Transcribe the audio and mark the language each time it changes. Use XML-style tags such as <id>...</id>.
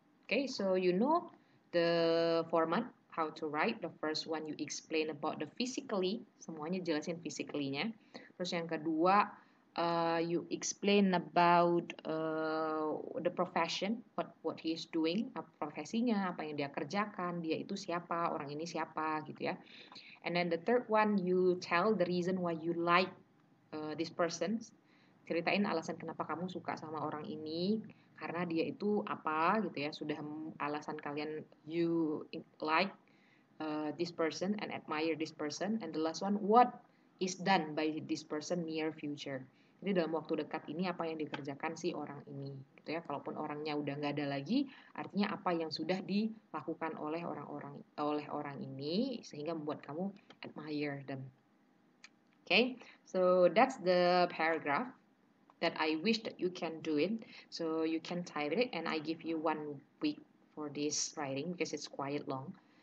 <en>Okay, so you know the format how to write. The first one you explain about the physically,</en> <id>semuanya jelasin physically-nya. Terus yang kedua</id> <en>you explain about the profession, what he is doing,</en> <id>profesinya, apa yang dia kerjakan, dia itu siapa, orang ini siapa gitu ya.</id> <en>And then the third one, you tell the reason why you like this person.</en> <id>Ceritain alasan kenapa kamu suka sama orang ini, karena dia itu apa gitu ya. Sudah alasan kalian</id> <en>you like this person and admire this person. And the last one, what is done by this person near future.</en> <id>Jadi dalam waktu dekat ini apa yang dikerjakan si orang ini, gitu ya. Kalaupun orangnya udah nggak ada lagi, artinya apa yang sudah dilakukan oleh orang ini sehingga membuat kamu admire them.</id> <en>Okay, so that's the paragraph that I wish that you can do it. So you can type it, and I give you 1 week for this writing because it's quite long.</en>